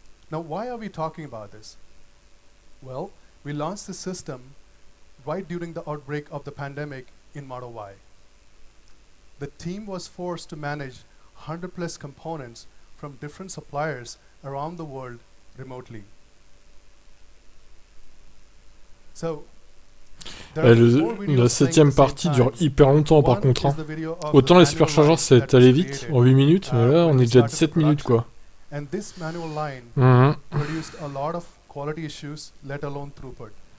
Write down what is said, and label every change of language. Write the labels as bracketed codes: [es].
[en] Now, why are we talking about this? Well, we launched this system right during the outbreak of the pandemic in Model Y. The team was forced to manage 100 plus components from different suppliers around the world remotely. So, [fr] la septième partie dure hyper longtemps par contre. Hein. Autant les superchargeurs ça allait vite, en 8 minutes, mais là on est déjà à 17 minutes quoi. [en] And this manual line produced a lot of quality issues, let alone throughput.